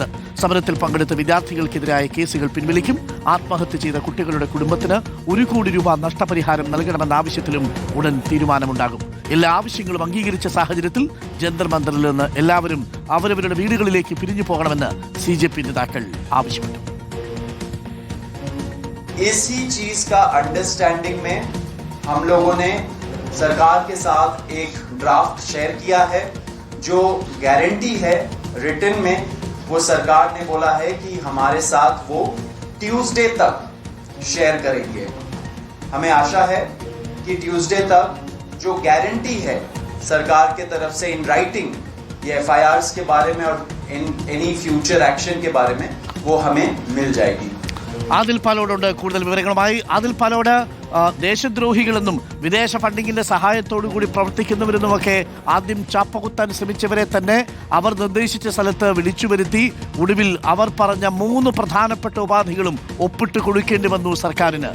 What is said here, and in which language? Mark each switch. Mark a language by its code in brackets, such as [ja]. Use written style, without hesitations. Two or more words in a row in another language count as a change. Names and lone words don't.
[ml] സമരത്തിൽ പങ്കെടുത്ത വിദ്യാർത്ഥികൾക്കെതിരായ കേസുകൾ പിൻവലിക്കും. ആത്മഹത്യ ചെയ്ത കുട്ടികളുടെ കുടുംബത്തിന് 1 കോടി രൂപ നഷ്ടപരിഹാരം നൽകണമെന്ന ആവശ്യത്തിലും ഉടൻ തീരുമാനമുണ്ടാകും. എല്ലാ ആവശ്യങ്ങളും അംഗീകരിച്ച സാഹചര്യത്തിൽ ജന്തർ മന്ദിറിൽ നിന്ന് എല്ലാവരും അവരവരുടെ വീടുകളിലേക്ക് പിരിഞ്ഞു പോകണമെന്ന് CJP നേതാക്കൾ ആവശ്യപ്പെട്ടു. [hi] इसी चीज का अंडरस्टैंडिंग में हम लोगों ने सरकार के साथ एक [en] draft share [hi] किया है. जो गारंटी है रिटन में वो सरकार ने बोला है कि हमारे साथ वो ट्यूसडे तक शेयर करेंगे. हमें आशा है कि ट्यूसडे तक जो गारंटी है सरकार के तरफ से [en] in writing [hi] ये FIRs के बारे में और [en] any future action [hi] के बारे में वो हमें मिल जाएगी. [ml] ആദിൽ പാലോടുണ്ട് കൂടുതൽ വിവരങ്ങളുമായി. ആദിൽ പാലോട്, ദേശദ്രോഹികളെന്നും വിദേശ ഫണ്ടിങ്ങിന്റെ സഹായത്തോടു കൂടി പ്രവർത്തിക്കുന്നവരെന്നുമൊക്കെ ആദ്യം ചാപ്പകുത്താൻ ശ്രമിച്ചവരെ തന്നെ അവർ നിർദ്ദേശിച്ച സ്ഥലത്ത് വിളിച്ചു വരുത്തി ഒടുവിൽ അവർ പറഞ്ഞ 3 പ്രധാനപ്പെട്ട ഉപാധികളും ഒപ്പിട്ട് കൊടുക്കേണ്ടി വന്നു സർക്കാരിന്.